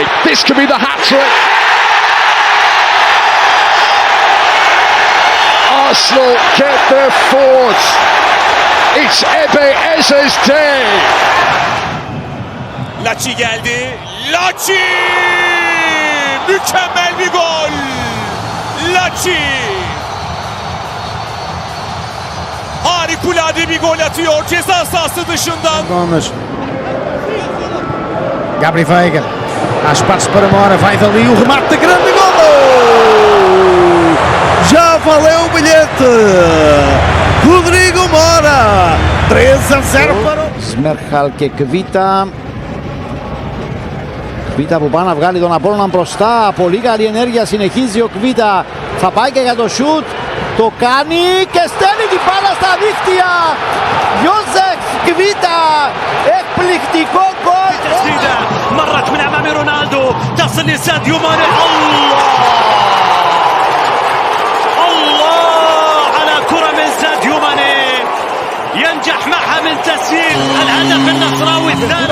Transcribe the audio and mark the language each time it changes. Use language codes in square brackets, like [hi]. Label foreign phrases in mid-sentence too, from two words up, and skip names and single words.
[en] This could be the hat-trick. Arsenal get their fourth. It's Ebeeze's day. [tr] Laçi geldi. Laçi! Mükemmel bir gol. Laçi! Harikulade bir gol atıyor ceza sahası dışından. [pt] Gabri Veiga, há espaço para Mora, vai dali o remate de grande gol! Já valeu o bilhete! Rodrigo Mora, 3-0 para o... [el] Zmerhal Kekvita. Κβίτα που πάει να βγάλει τον Απόλλωνα μπροστά. Πολύ καλή ενέργεια, συνεχίζει ο Κβίτα. Θα πάει και για το σουτ. Το κάνει και στέλνει την μπάλα στα δίχτυα. Γιώζεφ Κβίτα. Εκπληκτικό γκολ. [ar] تسديدة مرت من أمام رونالدو تصل لساديو ماني. الله على كرة من ساديو ماني ينجح معها من تسجيل الهدف النصراوي الثالث.